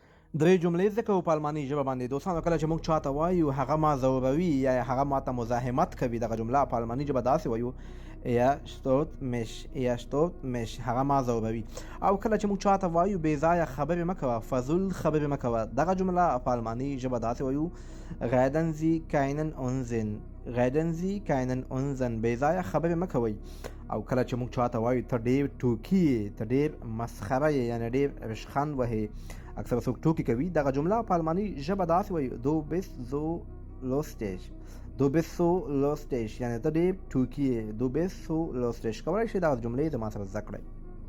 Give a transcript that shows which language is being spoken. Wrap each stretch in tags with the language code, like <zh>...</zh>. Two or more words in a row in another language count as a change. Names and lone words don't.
<ps>درې جملې زده کوو په الماني ژبه باندې. دوستانو کله چې موږ چاته وایو هغه ما ځوروي یا هغه ماته مزاحمت کوي، دغه جمله په الماني ژبه داسې وایو</ps> <de>er stört mich،</de> <ps>هغه ما ځوروي. او کله چې موږ چاته وایو بې ځایه خبرې مه کوه، فضول خبرې مه کوه، دغه جمله په الماني ژبه داسې وایو</ps> <de>reden Sie keinen Unsinn، reden Sie keinen Unsinn،</de> <ps>بې ځایه خبرې مه کوئ. او کله چې موږ چاته وایو ته ډېر ټوکي یې، ته ډېر مسخره یې، یعنې ډېر ریشخند وهې، اکثره څوک ټوکې کوي، دغه جمله په الماني ژبه داسې وایي</ps> <de>du bist so lustig، du bist so lustig،</de> <ps>یعنې ته ډېر ټوکي یې،</ps> <de>du bist so lustig.</de> <ps>کولی شئ دغه جملې زما سره زده کړئ.</ps>